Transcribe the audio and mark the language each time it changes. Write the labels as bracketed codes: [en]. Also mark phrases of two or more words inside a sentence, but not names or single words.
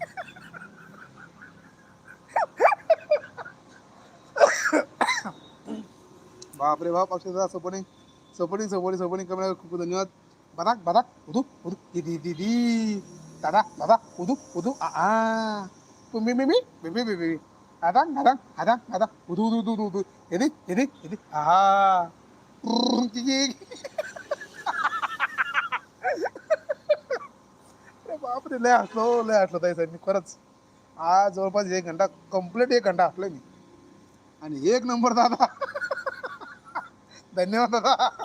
[mr] बापरे बाप. अक्षदा [en] supporting supporting supporting supporting comment [mr] खूप धन्यवाद. बदाक बदाक उदू उदू दिदी दिदी दादा दादा उदू उदू आ तुम्ही मी बेबी बेबी आदान आदान आदान आदा उदू उदू उदू उदू एदी एदी एदी आहा बापरे लय हसलो ताई साहेब मी खरंच. आज जवळपास 1 घंटा कंप्लीट 1 घंटा हसलोय मी. आणि एक नंबर दादा. धन्यवाद दादा.